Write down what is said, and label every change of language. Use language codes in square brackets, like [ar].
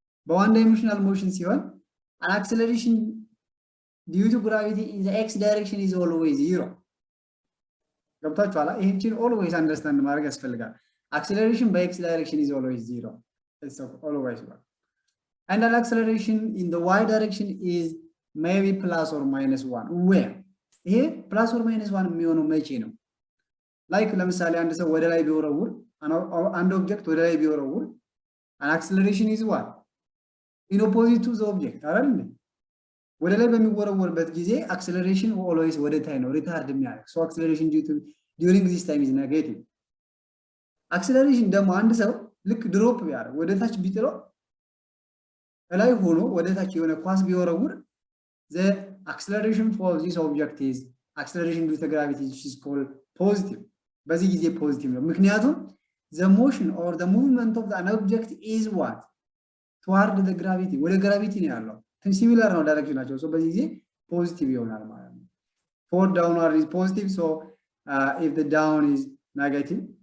[en] But one dimensional motion ሲሆን an acceleration due to gravity in the x direction is always 0. [am] ገብታችኋል? [en] ይሄን always understand [am] ማድረግ ያስፈልጋል። [en] acceleration by x direction is always 0. It's always 1. And an acceleration in the y direction is maybe plus or minus 1. Where? [am] ይሄ plus or minus 1 የሚሆነው መቼ ነው? ላይክ ለምሳሌ አንድ ሰው ወደ ላይ ቢወረውር አንድ ኦብጀክት ወደ ላይ ቢወረውር [en] an acceleration is what in opposite to the object [am] አይደል? ወደ ላይ በሚወረወርበት ጊዜ acceleration always ወደ ታይ ነው ሪታርድ የሚያደርግ [en] so acceleration during this time is negative። [am] acceleration ደግሞ አንድ ሰው ልክ ድሮፕ ቢያደርግ ወደ ታች ቢጥለው ላይ ሆኖ ወደ ታች የሆነ ኳስ ቢወረውር [en] the acceleration for this object is acceleration due to gravity which is called positive። [am] በዚህ ጊዜ ፖዚቲቭ ነው ምክንያቱም [en] the motion or the movement of an object is what toward the gravity [am] ወደ gravity ነው ያለው ሲሚላር ነው ዳይሬክሽናቸው so በዚህ ጊዜ ፖዚቲቭ ይሆናል ማለት ነው። [en] for downward is positive so if the down is negative